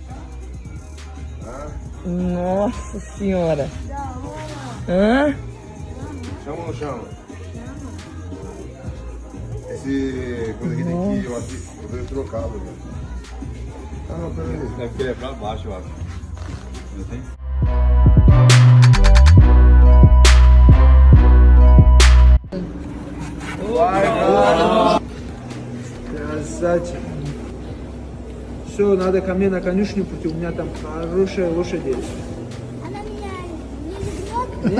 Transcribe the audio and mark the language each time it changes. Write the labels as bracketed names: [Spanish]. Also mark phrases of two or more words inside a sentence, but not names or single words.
[Portuguese] Nossa senhora. Hã? Chama ou não chama? Esse coisa aqui tem que eu veio trocado, né? Ah, não, peraí. Deve querer pra baixo, eu acho. Já tem? [Russian] Красавчик. Все, надо ко мне на конюшню пойти, у меня там хорошая лошадь есть. Она меня не любит?